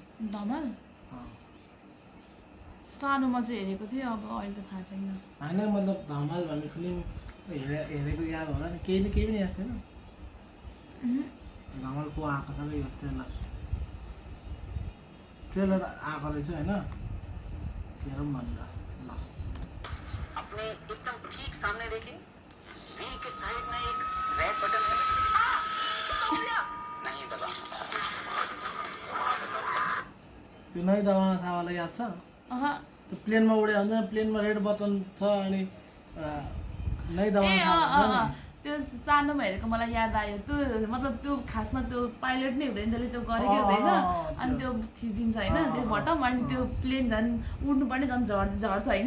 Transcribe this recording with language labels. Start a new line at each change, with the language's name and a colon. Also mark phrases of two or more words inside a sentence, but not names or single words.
Nepali: धमाल सानोमा चाहिँ हेरेको थिएँ, अब अहिले त थाहा छैन। होइन मतलब धमाल भन्ने फिल्म हेरेको याद होला नि? केही पनि याद छैन? धमाल को आएको छ यो ट्रेलर आएको रहेछ होइन? हेरौँ भनेर ल।
Hindi: अपने एकदम ठीक सामने देखिए, व्हील के साइड में एक
English: red button
Hindi: है। नहीं दबा।
Nepali: त्यो नै दबाउन थाहा याद छ? त्यो प्लेनमा उड्यो हुन्छ प्लेनमा
English: red button
Nepali: छ अनि नै दबाउन थाहा त्यो सानोमा हेरेको मलाई याद आयो। त्यो मतलब त्यो खासमा त्यो पाइलट नै हुँदैन, त्यसले त्यो गरेकै हुँदैन अनि त्यो थिचिदिन्छ होइन त्यो बटम, अनि त्यो प्लेन झन् उड्नुपर्ने झन् झर्छ होइन?